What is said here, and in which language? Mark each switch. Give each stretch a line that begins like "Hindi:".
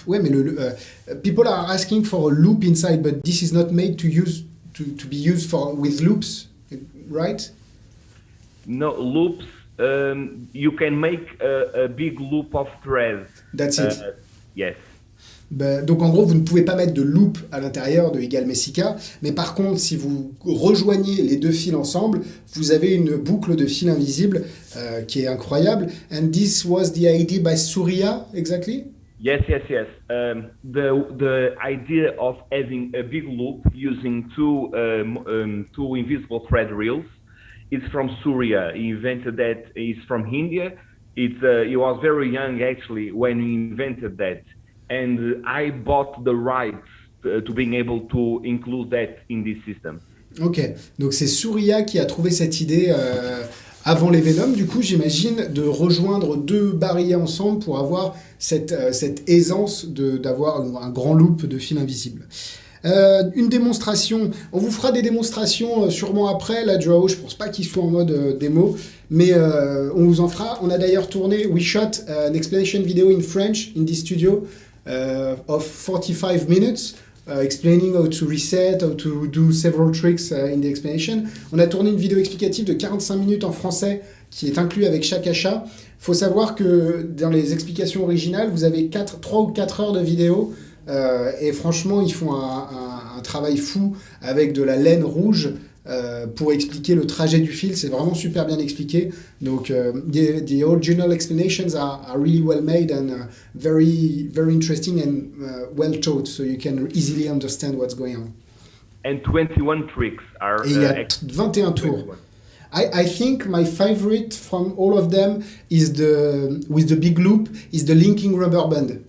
French: Ouais, mais
English: people are asking for a loop inside, but this is not made to be used with loops, right? No loops. You can make a big loop of threads. That's it. Yes.
French: Donc en gros, vous ne pouvez pas mettre de loop à l'intérieur de Egal Messica, mais par contre, si vous rejoignez les deux fils ensemble, vous avez une boucle de fil invisible qui est incroyable.
English: And this was the idea by Surya, exactly? Yes. The idea of having a big loop using two invisible thread reels is from Surya. He invented that. He's from India. He was very young actually when he invented that, and I bought the rights to being able to include that in this system.
French: Ok, donc c'est Surya qui a trouvé cette idée avant les Venom, du coup j'imagine, de rejoindre deux barilles ensemble pour avoir cette aisance d'avoir un grand loop de fil invisible. Une démonstration, on vous fera des démonstrations sûrement après, là Joao, je pense pas qu'il soit en mode démo, mais on vous en fera. On a d'ailleurs tourné,
English: we shot an explanation video in French in this studio of 45 minutes, explaining how to reset, how to do several tricks in the explanation.
French: On a tourné une vidéo explicative de 45 minutes en français qui est inclus avec chaque achat. Faut savoir que dans les explications originales, vous avez 3 ou 4 heures de vidéo. Et franchement, ils font un travail fou avec de la laine rouge pour expliquer le trajet du fil. C'est vraiment super bien expliqué.
English: Donc, the original explanations are really well made and very interesting and well taught, so you can easily understand what's going on. And 21 tricks are.
French: Et il y a 21 tours.
English: I think my favorite from all of them is with the big loop is the linking rubber band.